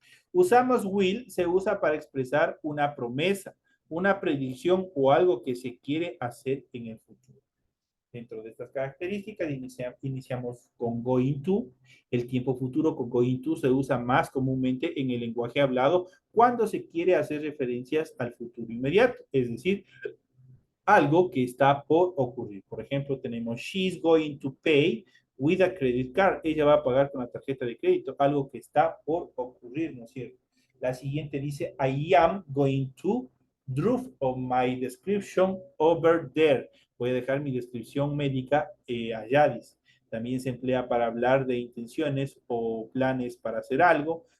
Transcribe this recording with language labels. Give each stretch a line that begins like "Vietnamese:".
Spanish: Usamos will, se usa para expresar una promesa, una predicción o algo que se quiere hacer en el futuro. Dentro de estas características iniciamos con going to. El tiempo futuro con going to se usa más comúnmente en el lenguaje hablado cuando se quiere hacer referencias al futuro inmediato, es decir, algo que está por ocurrir. Por ejemplo, tenemos
English: she's going to pay with a credit card.
Spanish: Ella va a pagar con la tarjeta de crédito, algo que está por ocurrir, ¿no es cierto? La siguiente dice,
English: I am going to draw on my description over there.
Spanish: Voy a dejar mi descripción médica allá, dice. También se emplea para hablar de intenciones o planes para hacer algo.